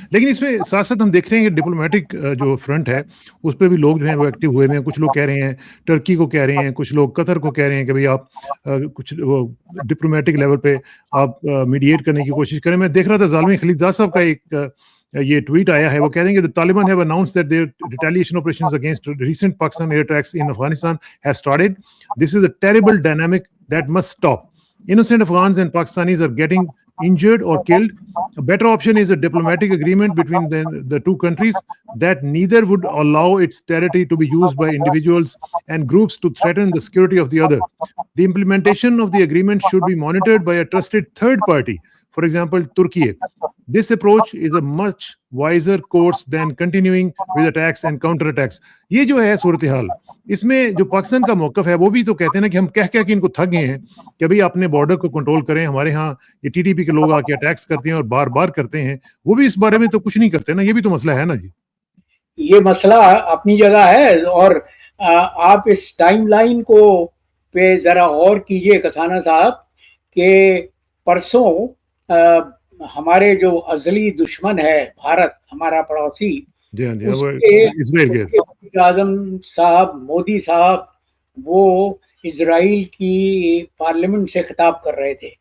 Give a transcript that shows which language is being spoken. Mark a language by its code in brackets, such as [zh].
[ur] لیکن اس میں ساتھ ساتھ ہم دیکھ رہے ہیں کہ ڈپلومیٹک جو فرنٹ ہے اس پہ بھی لوگ جو ہیں وہ ایکٹیو ہوئے ہیں. کچھ لوگ کہہ رہے ہیں ٹرکی کو کہہ رہے ہیں, کچھ لوگ قطر کو کہہ رہے ہیں کہ بھئی آپ کچھ ڈپلومیٹک لیول پہ آپ میڈیٹ کرنے کی کوشش کریں. میں دیکھ رہا تھا زالمی خلیلزاد صاحب کا ایک یہ ٹویٹ آیا ہے, وہ کہہ رہے ہیں کہ [en] the Taliban have announced that their retaliation operations against recent Pakistan air attacks in Afghanistan have started. This is a terrible dynamic that must stop. Innocent Afghans and Pakistanis are getting injured or killed. A better option is a diplomatic agreement between the two countries that neither would allow its territory to be used by individuals and groups to threaten the security of the other. The implementation of the agreement should be monitored by a trusted third party, for example, Turkey. This approach is a much wiser course than continuing with attacks and counter attacks. [ur] یہ جو ہے صورتحال, اس میں جو پاکستان کا موقف ہے وہ بھی تو کہتے ہیں نا کہ ہم کہہ کہ ان کو تھک گئے ہیں کہ بھئی اپنے بارڈر کو کنٹرول کریں. ہمارے ہاں یہ ٹی ٹی پی کے لوگ آ کے اٹیکس کرتے ہیں اور بار بار کرتے ہیں, وہ بھی اس بارے میں تو کچھ نہیں کرتے نا. یہ بھی تو مسئلہ ہے نا جی. یہ مسئلہ اپنی جگہ ہے, اور آپ اس ٹائم لائن کو پہ ذرا غور کیجئے کسانہ صاحب, کہ پرسوں ہمارے جو ازلی دشمن ہے بھارت, ہمارا پڑوسی, وزیر اعظم صاحب مودی صاحب وہ اسرائیل کی پارلیمنٹ سے خطاب کر رہے تھے.